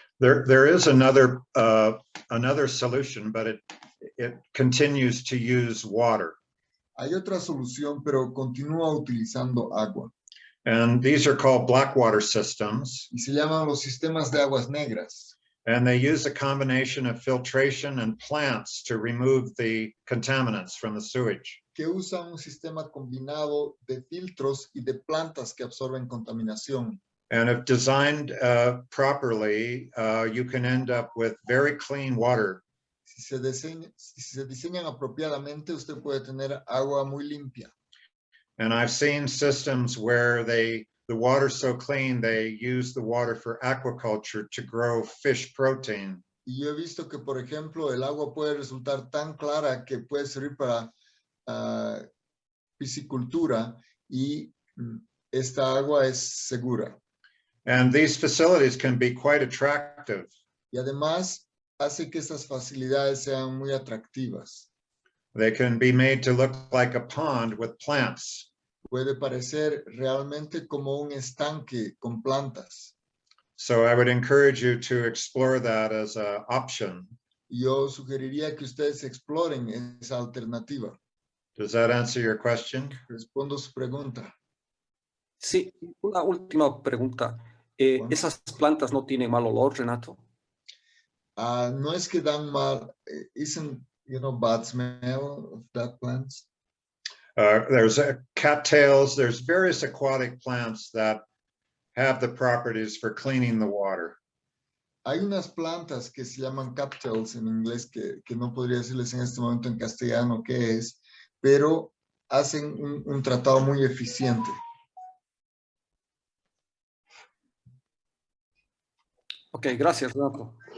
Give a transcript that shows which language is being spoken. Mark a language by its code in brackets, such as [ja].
[en] There is another solution, but it continues to use water. [es] Hay otra solución, pero continúa utilizando agua. [en] And these are called black water systems. [es] Y se llaman los sistemas de aguas negras. [en] And they use a combination of filtration and plants to remove the contaminants from the sewage. [es] Que usan un sistema combinado de filtros y de plantas que absorben contaminación. [en] And if designed properly, you can end up with very clean water. [es] Si se diseñan apropiadamente, usted puede tener agua muy limpia. [en] And I've seen systems where the water's so clean, they use the water for aquaculture to grow fish protein. [es] Y yo he visto que, por ejemplo, el agua puede resultar tan clara que puede servir para piscicultura y esta agua es segura. [en] And these facilities can be quite attractive. [es] Y además hace que estas facilidades sean muy atractivas. [en] They can be made to look like a pond with plants. [es] Puede parecer realmente como un estanque con plantas. [en] So I would encourage you to explore that as an option. [es] Yo sugeriría que ustedes exploren esa alternativa. [en] Does that answer your question? [es] Respondo su pregunta. Sí, una última pregunta. ¿Esas plantas no tienen mal olor, Renato? No es que dan mal, [en] isn't, bad smell of that plants? There's cattails, there's various aquatic plants that have the properties for cleaning the water. [es] Hay unas plantas que se llaman cattails en inglés, que no podría decirles en este momento en castellano qué es, pero hacen un tratado muy eficiente. Ok, gracias, Renato.